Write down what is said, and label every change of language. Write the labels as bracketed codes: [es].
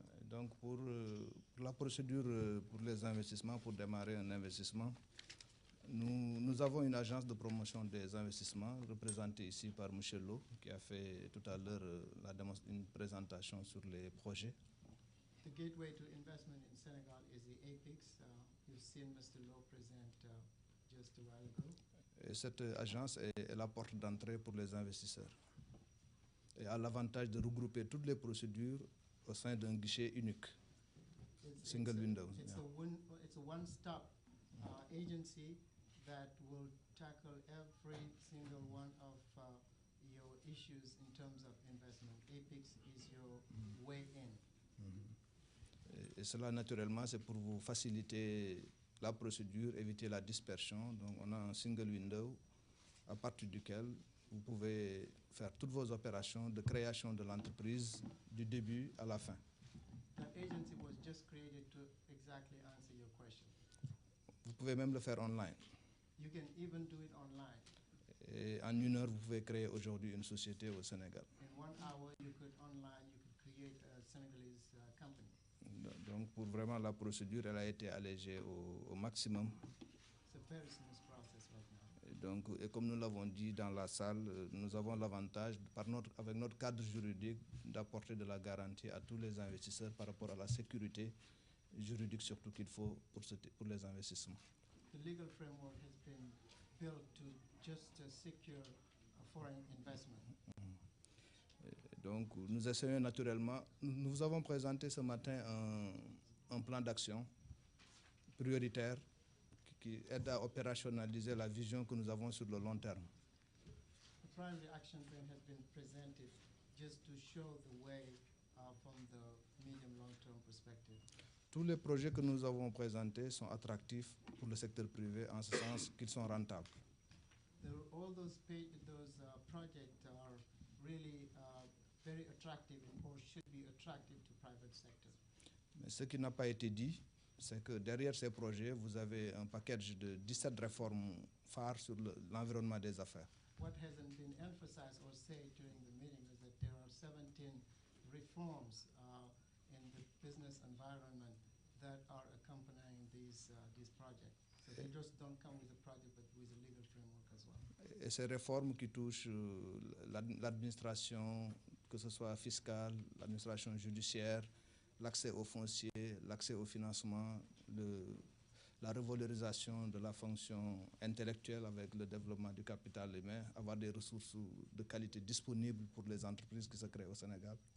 [fr] Donc, pour la procédure pour les investissements, pour démarrer un investissement, nous avons une agence de promotion des investissements représentée ici par M. Lo, qui a fait tout à l'heure une présentation sur les projets. [en] The gateway to investment in Senegal is the APIX. You've seen Mr. Lo present just a while ago. [fr] Et cette agence est la porte d'entrée pour les investisseurs et a l'avantage de regrouper toutes les procédures au sein d'un guichet unique, single window. [en] It's a one-stop agency that will tackle every single one of your issues in terms of investment. APIX is your way in. [fr] Et cela, naturellement, c'est pour vous faciliter la procédure, éviter la dispersion. Donc, on a un single window à partir duquel vous pouvez faire toutes vos opérations de création de l'entreprise du début à la fin. [en] That agency was just created to exactly answer your question. [fr] Vous pouvez même le faire online. [en] You can even do it online. [fr] Et en 1 heure, vous pouvez créer aujourd'hui une société au Sénégal. [en] In 1 hour, you could create a Senegalese company. [fr] Donc, pour vraiment la procédure, elle a été allégée au maximum. [en] It's a very smooth process right now. [fr] Donc, et comme nous l'avons dit dans la salle, nous avons l'avantage, avec notre cadre juridique, d'apporter de la garantie à tous les investisseurs par rapport à la sécurité juridique surtout qu'il faut pour les investissements. [en] The legal framework has been built to just secure foreign investment. [fr] Donc, nous essayons naturellement, nous avons présenté ce matin un plan d'action prioritaire qui aide à opérationnaliser la vision que nous avons sur le long terme. [en] The primary action plan has been presented just to show the way from the medium-long-term perspective. [fr] Tous les projets que nous avons présentés sont attractifs pour le secteur privé en ce sens qu'ils sont rentables. [en] All those projects are really very attractive or should be attractive to private sector. [fr] Mais ce qui n'a pas été dit, c'est que derrière ces projets, vous avez un package de 17 réformes phares sur l'environnement des affaires. [en] What hasn't been emphasized or said during the meeting is that there are 17 reforms in the business environment that are accompanying these projects. So they just don't come with a project, but with a legal framework as well. [fr] Et ces réformes qui touchent l'administration, que ce soit fiscale, l'administration judiciaire, l'accès au foncier, l'accès au financement, la revalorisation de la fonction intellectuelle avec le développement du capital humain, avoir des ressources de qualité disponibles pour les entreprises qui se créent au Sénégal.